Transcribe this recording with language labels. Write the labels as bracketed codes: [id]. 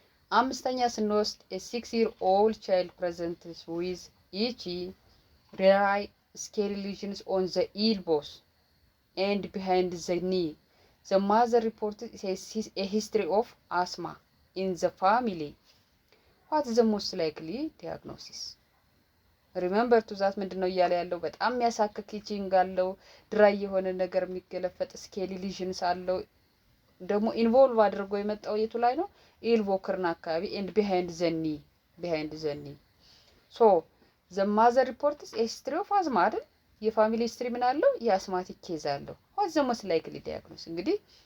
[am] አምስተኛ ስንወስድ [en] a 6-year-old child presents with itchy dry scaly lesions on the elbows and behind the knee. The mother reported a history of asthma in the family. What is the most likely diagnosis? Remember to that [am] ምንድነው እያለ ያለው በጣም የሚያሳክክ ኢቺንግ አለው፣ ድራይ የሆነ ነገር የሚገለፈጥ ስኬሊ ሊዥንስ አለው። ደግሞ ኢንቮልቭ አድርጎ የመጣው የቱ ላይ ነው? ኤልቦ ክርን አካባቢ ኤንድ ቢሃይንድ ዘኒ ሶ [en] the mother reports a history of asthma [am] አይደል? የፋሚሊ ሂስትሪ ምን አለው? የአስማቲክ ኬዝ አለው። [en] what is the most likely diagnosis? [am] እንግዲህ